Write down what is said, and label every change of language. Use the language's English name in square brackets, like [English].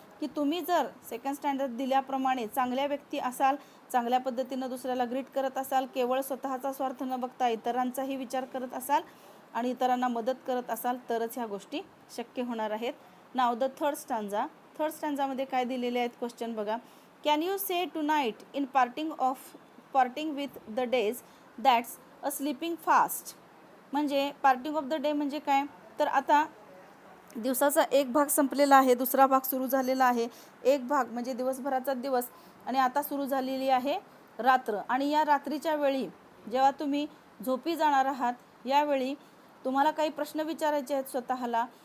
[Marathi] की तुम्ही जर सेकंड स्टँडर्ड दिल्याप्रमाणे चांगल्या व्यक्ती असाल, चांगल्या पद्धतीनं दुसऱ्याला ग्रीट करत असाल, केवळ स्वतःचा स्वार्थ न बघता इतरांचाही विचार करत असाल आणि इतरांना मदत करत असाल, तरच ह्या गोष्टी शक्य होणार आहेत. नाव द थर्ड स्टँजामध्ये काय दिलेले आहेत क्वेश्चन बघा. [English] Can you say to night in parting with the days that's a sleeping fast. [Marathi] म्हणजे [English] parting of the day [Marathi] म्हणजे काय, तर आता दिवसाचा एक भाग संपलेला आहे, दुसरा भाग सुरू झालेला आहे. एक भाग म्हणजे दिवसभराचा दिवस आणि आता सुरू झालेली आहे रात्र. आणि या रात्रीच्या वेळी जेव्हा तुम्ही झोपी जाणार आहात, यावेळी तुम्हाला काही प्रश्न विचारायचे आहेत स्वतःला.